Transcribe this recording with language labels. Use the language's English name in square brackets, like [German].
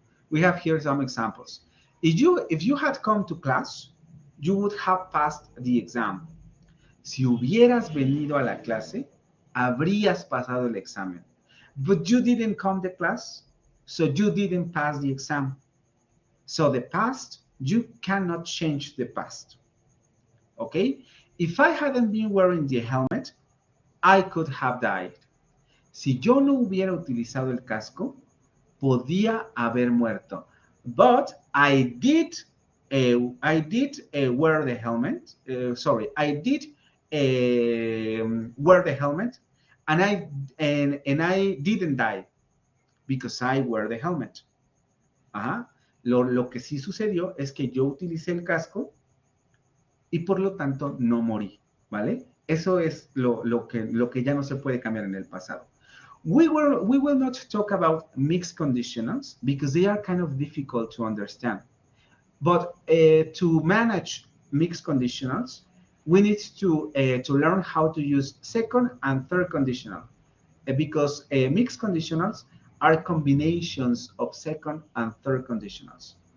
[English] We have here some examples. If you had come to class, you would have passed the exam. [Spanish] Si hubieras venido a la clase, habrías pasado el examen. [English] But you didn't come to class, so you didn't pass the exam. So the past, you cannot change the past. Okay? If I hadn't been wearing the helmet, I could have died. Si yo no hubiera utilizado el casco, podía haber muerto. But I did wear the helmet. I did wear the helmet, and I didn't die because I wear the helmet. Ajá. [Spanish] Lo que sí sucedió es que yo utilicé el casco y por lo tanto no morí, ¿vale? Eso es lo que ya no se puede cambiar en el pasado. [English] We will not talk about mixed conditionals because they are kind of difficult to understand. But to manage mixed conditionals, we need to learn how to use second and third conditional because mixed conditionals are combinations of second and third conditionals.